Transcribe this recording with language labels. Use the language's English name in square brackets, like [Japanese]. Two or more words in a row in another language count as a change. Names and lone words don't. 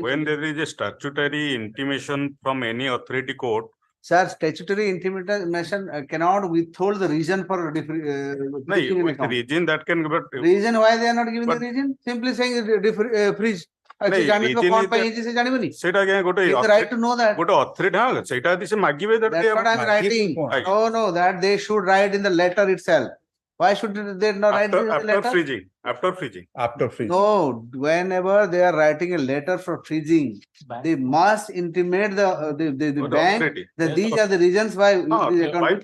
[English] when to- there is a statutory intimation from any authority court, Sir, statutory intimation cannot withhold the reason for no, taking an with account. reason that can, but Reason why they are not giving the But- reason? Simply saying freeze. ନାଇଁ, reason is that- [Odia] ସେ ଜାଣିବନି? ସେଇଟା ଆଜ୍ଞା ଗୋଟେ [English] He has the right to know that. [Odia] ଗୋଟେ authority, ହଁ ସେଇଟା ଯଦି ସେ ମାଗିବେ that [English] That's they what I'm have- writing. [Odia] ଆଜ୍ଞା. [English] No, that they should write in the letter itself. Why should they not write this in the After letter? freezing, after freezing. After freeze. No, whenever they are writing a letter for freezing, they must intimate the Or the bank authority. that these are the reasons why this account.